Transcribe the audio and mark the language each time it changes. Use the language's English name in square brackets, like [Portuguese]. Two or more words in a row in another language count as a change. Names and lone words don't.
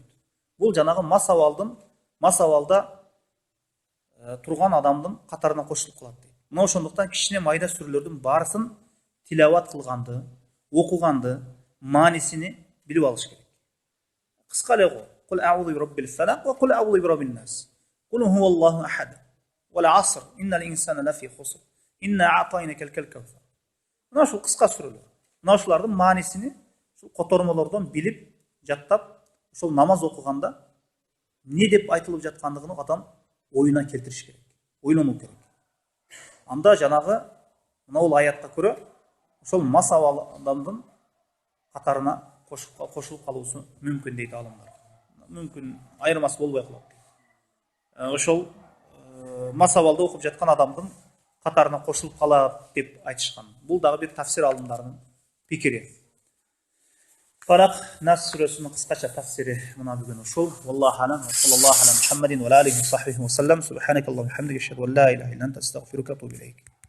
[Kyrgyz] Бул жанагы мас абалда турган адамдын катарына кошулуп калат дейт. Мына ошондуктан кичине майда сүрөлөрдүн баарысын тилават кылганды, окуганды, маанисини билип алыш керек. Кыска эле го: [Arabic] قل أعوذ برب الفلق وقل أعوذ برب الناس. قل هو الله أحد. والعصر إن الإنسان لفي خسر. إنا أعطيناك الكوثر. [Kyrgyz] Мына ушул кыска сүрөлөр. Мына ушулардын маанисини ушул котормолордон билип, жаттап, ушул намаз окуганда не деп айтылып жаткандыгын адам оюна келтириш керек. Ойлонуу керек. Анда жанагы мына бул аятка көрө ошол мас адамдын катарына кошулуп калуусу мүмкүн дейт алымдар. Мүмкүн айырмасы болбой калат. Ошол мас абалда окуп жаткан адамдын катарына кошулуп калат деп айтышкан. Бул дагы бир тафсир алымдарынын пикири. Фалак Нас сүрөсүнүн кыскача тафсири мына бүгүн ушул. [Arabic] والله أعلم. صلى الله على محمد وعليه وصحبه وسلم. سبحانك اللهم وبحمدك، أشهد أن لا إله إلا أنت، أستغفرك وأتوب إليك.